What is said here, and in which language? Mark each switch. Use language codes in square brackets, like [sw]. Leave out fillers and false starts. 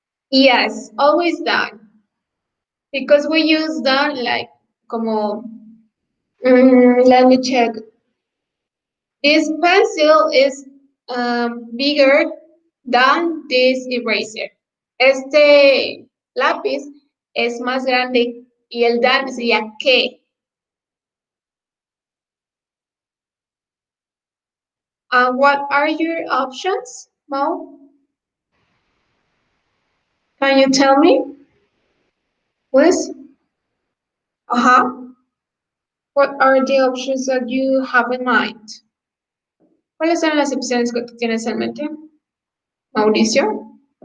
[en] Yes, always done. Because we use done like como, let me check. This pencil is bigger than this eraser. [es] Este lápiz es más grande y el than sería que. [en] What are your options, Mo? Can you tell me, please? What are the options that you have in mind? [es] ¿Cuáles son las opciones que tú tienes en mente, Mauricio?